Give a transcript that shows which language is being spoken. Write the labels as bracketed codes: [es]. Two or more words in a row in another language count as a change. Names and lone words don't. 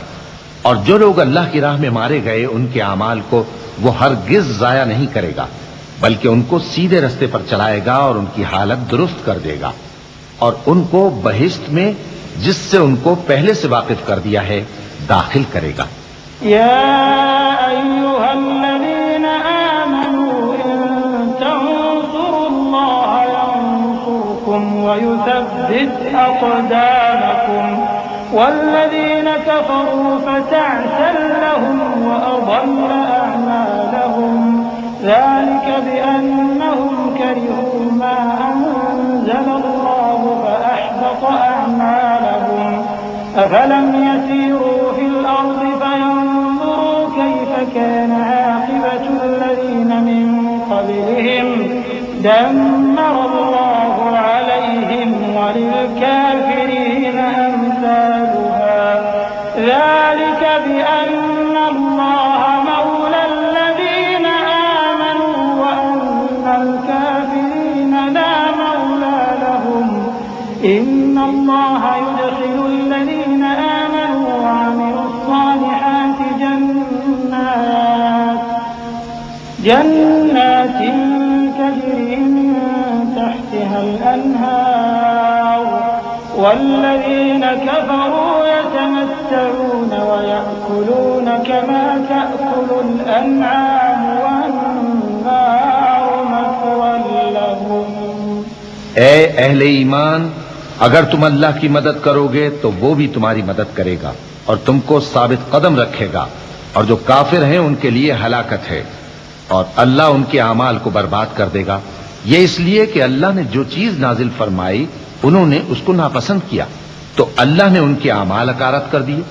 [hi] और जो लोग अल्लाह की राह में मारे गए उनके अमाल को वो हरगिज जाया नहीं करेगा, बल्कि उनको सीधे रास्ते पर चलाएगा और उनकी हालत दुरुस्त कर देगा, और उनको बहिश्त में जिससे उनको पहले से वाकिफ कर दिया है दाखिल करेगा। [ar] يا أيها الذين آمنوا إن تنصروا الله ينصركم ويثبت أقدامكم والذين كفروا فتعسا لهم وأضل أعمالهم ذلك بأنهم كرهوا ما أنزل الله فأحبط أعمالهم أفلم يسيروا في الأرض فينظروا كيف كان عاقبة الذين من قبلهم دمر الله عليهم وللكافرين أمثالها ذلك بأن الله مولى الذين آمنوا وأن الكافرين لا مولى لهم إن الله يدخل الذين آمنوا وعملوا الصالحات جنات تجري من تحتها الأنهار والذين كفروا يتمتعون ويأكلون كما تأكل الأنعام والنار مثوى لهم. [hi] ए अहले ईमान, अगर तुम अल्लाह की मदद करोगे तो वो भी तुम्हारी मदद करेगा और तुमको साबित कदम रखेगा, और जो काफिर हैं उनके लिए हलाकत है और अल्लाह उनके अमाल को बर्बाद कर देगा। ये इसलिए कि अल्लाह ने जो चीज नाजिल फरमाई उन्होंने उसको नापसंद किया, तो अल्लाह ने उनके अमाल अकारत कर दिए।